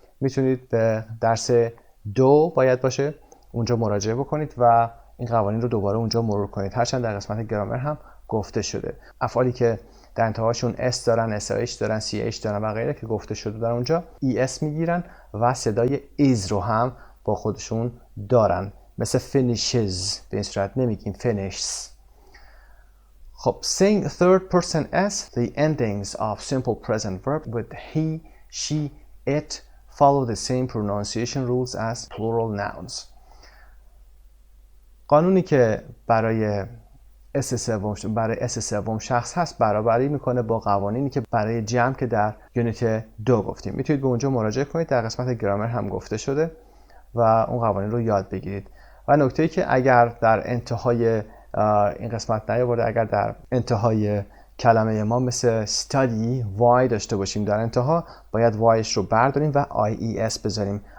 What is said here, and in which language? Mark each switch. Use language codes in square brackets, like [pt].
[fa] میتونید به درس 2 باید باشه اونجا مراجعه بکنید و این قوانین رو دوباره اونجا مرور کنید، هرچند در قسمت گرامر هم گفته شده. افعالی که در انتهاشون اس دارن، SH دارن، CH دارن و غیره که گفته شده در اونجا ES میگیرن و صدای ایز رو هم با خودشون دارن، مثل finishes. به این صورت نمیگیم finishes. [en] خب saying third person s, the endings of simple present verb with he, she, it follow the same pronunciation rules as plural nouns. [fa] قانونی که برای اس سوم شخص هست برابری میکنه با قوانینی که برای جمع که در یونیت 2 گفتیم. میتونید به اونجا مراجعه کنید، در قسمت گرامر هم گفته شده و اون قوانین رو یاد بگیرید. و نکته‌ای که اگر در انتهای این قسمت نیاورده، اگر در انتهای کلمه ما مثل study y داشته باشیم در انتها، باید yش رو برداریم و ies بذاریم.